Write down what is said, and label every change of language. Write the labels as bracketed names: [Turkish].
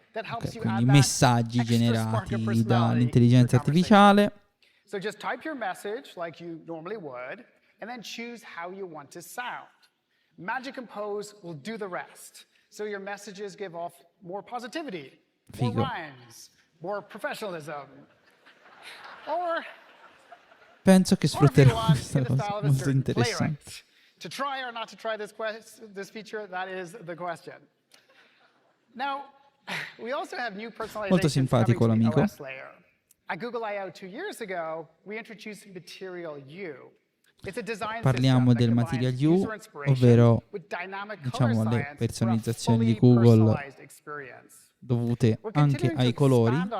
[Italian] Ok, quindi messaggi generati dall'intelligenza artificiale. [English] So just type your message like you normally would and then choose how you want to sound. Magic Compose will do the rest. So your messages give off more positivity, more rhymes, more professionalism. Or [Italian] penso che sfrutterò questa cosa, molto interessante. [English] To try or not to try this feature, that is the question. Now, we also have new personalization [Italian] molto simpatico l'amico. [English] At Google I/O 2 years ago, we introduced Material U. [Italian] Parliamo del Material U, ovvero diciamo le personalizzazioni di Google dovute anche ai colori.